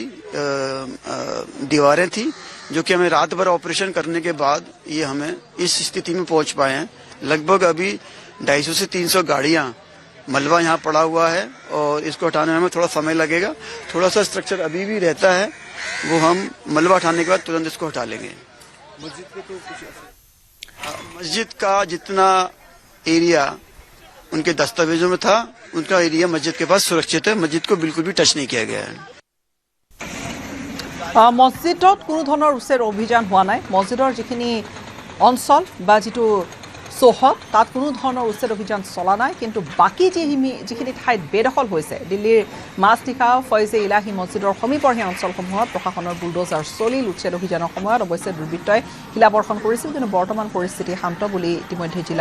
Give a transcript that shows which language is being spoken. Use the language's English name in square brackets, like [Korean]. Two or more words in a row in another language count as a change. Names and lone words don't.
[Hindi] दीवारें थी जो कि हमें रात भर ऑपरेशन करने के बाद ये हमें इस स्थिति में पहुँच पाए हैं लगभग अभी 250 से 300 गाड़ियाँ मलबा यहाँ पड़ा हुआ है और इसको हटाने में हमें थोड़ा समय लगेगा थोड़ा सा स्ट्रक्चर अभी भी रहता है वो हम मलबा हटाने के बाद तुरंत इसको हटा लेंगे मस्जिद का जितना एरिया उनके दस्तावेजों में था उनका एरिया मस्जिद के पास सुरक्षित है मस्जिद को बिल्कुल भी टच नहीं किया गया है [Assamese] मस्जिदत কোনো ধৰণৰ উচ্ছেদ অভিযান হোৱা নাই মছজিদৰ যিখিনি অঞ্চল বা যিটো চৌহদ তাত কোনো ধৰণৰ উচ্ছেদ অভিযান চলা নাই কিন্তু বাকী যিখিনি ঠাইত বেদখল হৈছে দিল্লীৰ মাছনিশা ফয়জে ইলাহি মছজিদৰ সমীপৰ সেই অঞ্চলসমূহত প্ৰশাসনৰ বুলডোজাৰ চলিল উচ্ছেদ অভিযানৰ সময়ত অৱশ্যে দুৰ্বৃত্তই শিলাবৰ্ষণ কৰিছিল কিন্তু বৰ্তমান পৰিস্থিতি শান্ত বুলি ইতিমধ্যে জিলা